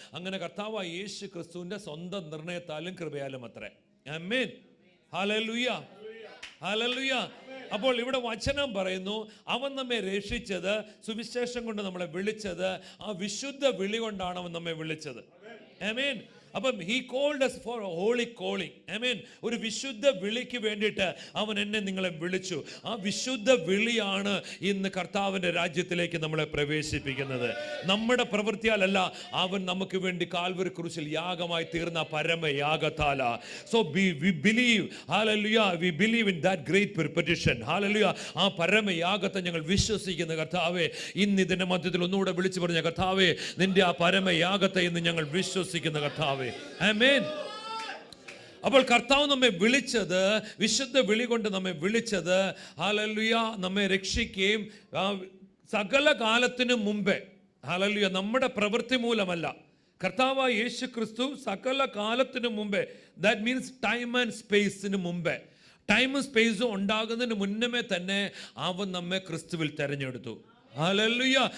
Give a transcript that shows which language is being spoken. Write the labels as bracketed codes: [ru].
[ml] അങ്ങനെ കർത്താവായ യേശു ക്രിസ്തുവിന്റെ സ്വന്തം നിർണയത്താലും കൃപയാലും അത്രേ. ആമേൻ. ഹല്ലേലൂയ. ഹല്ലേലൂയ. അപ്പോൾ ഇവിടെ വചനം പറയുന്നു, അവൻ നമ്മെ രക്ഷിച്ചത്, സുവിശേഷം കൊണ്ട് നമ്മളെ വിളിച്ചത്, ആ വിശുദ്ധ വിളി കൊണ്ടാണ് അവൻ നമ്മെ വിളിച്ചത്. ആമേൻ. [en] അപ്പം he called us for a holy calling. [ml] ആമേൻ. ഒരു വിശുദ്ധ വിളിക്ക് വേണ്ടിയിട്ട് അവൻ എന്നെ നിങ്ങളെ വിളിച്ചു. ആ വിശുദ്ധ വിളിയാണ് ഇന്ന് കർത്താവിൻ്റെ രാജ്യത്തിലേക്ക് നമ്മളെ പ്രവേശിപ്പിക്കുന്നത്. നമ്മുടെ പ്രവൃത്തിയാലല്ല, അവൻ നമുക്ക് വേണ്ടി കാൽവരി ക്രൂശിൽ യാഗമായി തീർന്ന പരമയാഗത്താല. [en] So we believe, hallelujah, we believe in that great petition. hallelujah. [ml] ആ പരമയാഗത്തെ ഞങ്ങൾ വിശ്വസിക്കുന്ന കർത്താവേ, ഇന്ന് ഇതിന്റെ മധ്യത്തിൽ ഒന്നുകൂടെ വിളിച്ചു പറഞ്ഞ കർത്താവേ, നിന്റെ ആ പരമയാഗത്തെ ഇന്ന് ഞങ്ങൾ വിശ്വസിക്കുന്ന കർത്താവേ. ആമേൻ. അപ്പോൾ കർത്താവ് നമ്മെ വിളിച്ചത്, വിശുദ്ധ വിളി കൊണ്ട് നമ്മെ വിളിച്ചത്, ഹല്ലേലൂയ, നമ്മെ രക്ഷിക്കുകയും സകല കാലത്തിനു മുമ്പേ, ഹല്ലേലൂയ, നമ്മുടെ പ്രവൃത്തി മൂലമല്ല, കർത്താവായ യേശു ക്രിസ്തു സകല കാലത്തിനു മുമ്പേ, [en] that means time and [ml] സ്പേസിന് മുമ്പേ, ടൈമും സ്പേസും ഉണ്ടാകുന്നതിന് മുന്നമേ തന്നെ അവൻ നമ്മെ ക്രിസ്തുവിൽ തെരഞ്ഞെടുത്തു. ഹല്ലേലൂയ.